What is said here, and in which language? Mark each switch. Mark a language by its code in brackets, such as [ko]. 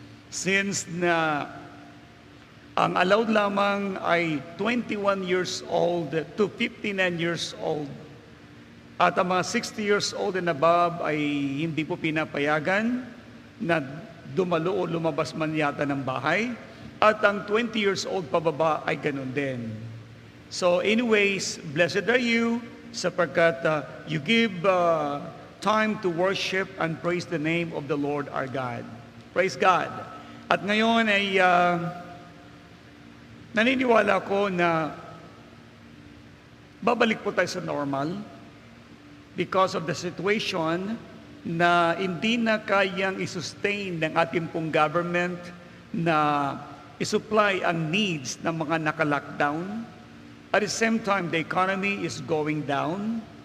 [en] Since na ang allowed lamang ay 21 years old to 59 years old. [tl] At ang mga 60 years old and above ay hindi po pinapayagan na dumalo o lumabas man yata ng bahay. At ang 20 years old pababa ay ganun din. [en] So anyways, blessed are you sapagkat you give time to worship and praise the name of the Lord our God. Praise God. [tl] At ngayon ay naniniwala ko na babalik po tayo sa normal because of the situation na hindi na kayang i-sustain ng ating pong government na i-supply ang needs ng mga naka-lockdown. [en] At the same time, the economy is going down.